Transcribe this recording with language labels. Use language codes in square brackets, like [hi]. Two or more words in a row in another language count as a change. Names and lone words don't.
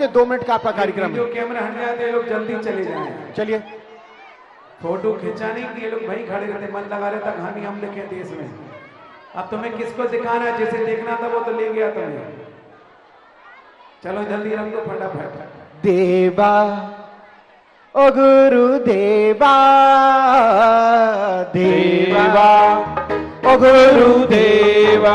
[hi] 2 मिनट का आपका कार्यक्रम जो है। कैमरा हट जाते हैं लोग जल्दी चले जाएं। चलिए, फोटो खिंचा नहीं कि ये लोग भाई खड़े रहते, मन लगा रहे तक हम देखे देश में। अब तुम्हें किसको दिखाना है? जैसे देखना था वो तो ले गया तुम्हें। चलो जल्दी रख दो फटाफट। देवा ओ गुरु देवा, देवा ओ गुरु देवा